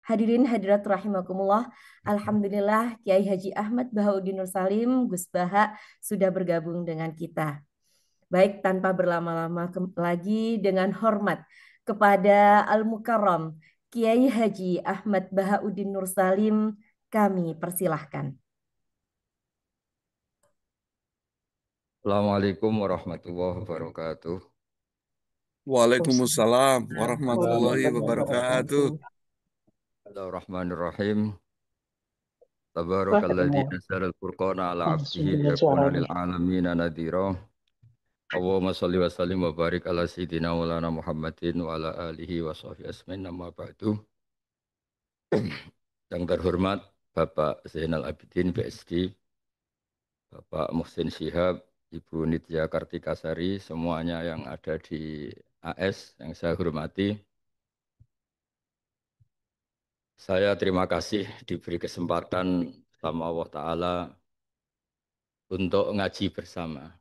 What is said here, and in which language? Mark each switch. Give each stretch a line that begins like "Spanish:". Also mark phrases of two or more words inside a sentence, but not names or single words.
Indonesian: Hadirin hadirat rahimakumullah. Alhamdulillah Kiai Haji Ahmad Bahauddin Nur Salim Gus Baha sudah bergabung dengan kita. Baik, tanpa berlama-lama lagi, dengan hormat kepada Al-Mukarram Kiai Haji Ahmad Bahauddin Nur Salim, kami persilahkan.
Arabic: السلام عليكم ورحمة الله وبركاته. وعليكم السلام ورحمة الله Waalaikumsalam wabarakatuh. wabarakatuh. Bismillahirrahmanirrahim.
Indonesian: Wah,
Arabic: Tabarakalladzi
Indonesian: ketemu
Arabic: نزل الفرقان على
Indonesian: langsung
Arabic: 'abdihi
Indonesian: dengan
Arabic: liyakuna
Indonesian: suaranya.
Arabic: للعالمين نذيرا. اللهم صل وسلم وبارك على سيدنا مولانا محمد وعلى آله وصحبه أجمعين أما بعد.
Indonesian: Yang terhormat Bapak Zainal Abidin PSD, Bapak Muhsin Syihab, Ibu Nitya Kartikasari, semuanya yang ada di AS yang saya hormati. Saya terima kasih diberi kesempatan sama Allah Ta'ala untuk ngaji bersama.